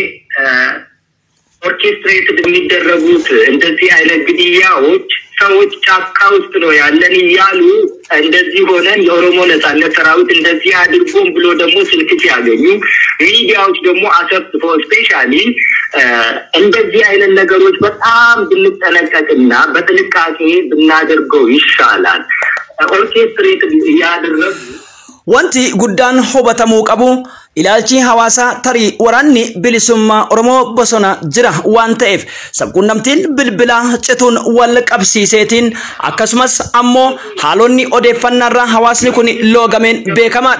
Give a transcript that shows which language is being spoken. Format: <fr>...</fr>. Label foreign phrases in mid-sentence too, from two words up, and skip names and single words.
<am>ኦርኬስትሬትድ የሚደረጉት እንደዚህ አይነት ግድያዎች ሰዎች ጫካ ውስጥ ነው ያለን እያሉ እንደዚህ ሆነን የኦሮሞ ነጻነት ሰራዊት እንደዚህ አድርጎም ብሎ ደግሞ ስልክ ሲያገኙ ሚዲያዎች ደግሞ አሰብስበው ስፔሻሊ እንደዚህ አይነት ነገሮች በጣም ብንጠነቀቅና በጥንቃቄ ብናደርገው ይሻላል ኦርኬስትሬትድ ያደረጉ</am> <om>wanti guddaan hubatamuu qabu ilaalchi hawaasa tarii waraanni bilisummaa Oromoo bosona jira waan ta'eef sabquunnamtiin bilbila cituun wal qabsiiseetiin akkasumas ammoo haalonni odeeffannaarraa hawaasni kun loogameen beekamaadha.</om>